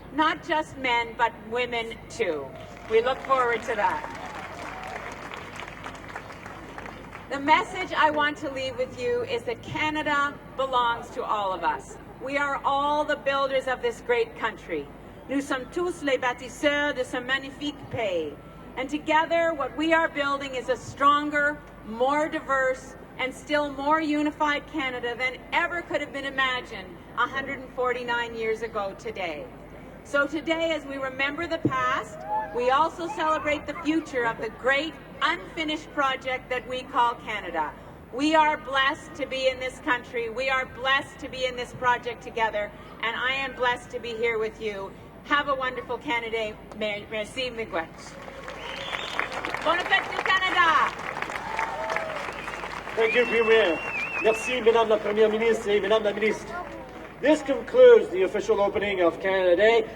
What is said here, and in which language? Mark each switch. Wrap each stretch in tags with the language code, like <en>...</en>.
<en>Not just men, but women too. We look forward to that. The message I want to leave with you is that Canada belongs to all of us. We are all the builders of this great country.</en> <fr>Nous sommes tous les bâtisseurs de ce magnifique pays.</fr> <en>And together, what we are building is a stronger, more diverse, and still more unified Canada than ever could have been imagined 149 years ago today. So today, as we remember the past, we also celebrate the future of the great unfinished project that we call Canada. We are blessed to be in this country. We are blessed to be in this project together, and I am blessed to be here with you. Have a wonderful Canada Day. Merci, miigwech.</en> <fr>Bonne fête du Canada!</fr> <en>Thank you, Premier.</en> <fr>Merci, Madame la Première Ministre et Madame la Ministre.</fr> <en>This concludes the official opening of Canada Day.</en>